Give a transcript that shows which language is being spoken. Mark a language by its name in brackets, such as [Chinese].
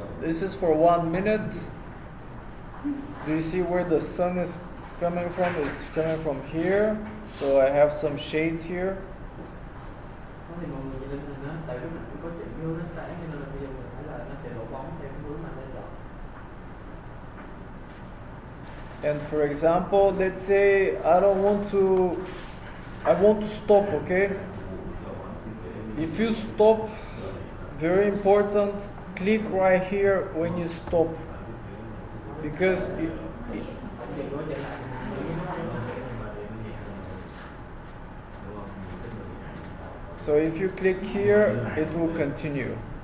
[English] This is for 1 minute. Do you see where the sun is coming from? It's coming from here. So I have some shades here. [Vietnamese] Đó thì mọi người nhìn lên hình đó, tại cái mình có chỉnh gương ánh sáng cho nên là bây giờ mình thấy là nó sẽ đổ bóng theo cái hướng mà anh chọn. [English] And for example, let's say I want to stop, okay? If you stop, very important, click right here when you stop. Because so if you click here, it will continue.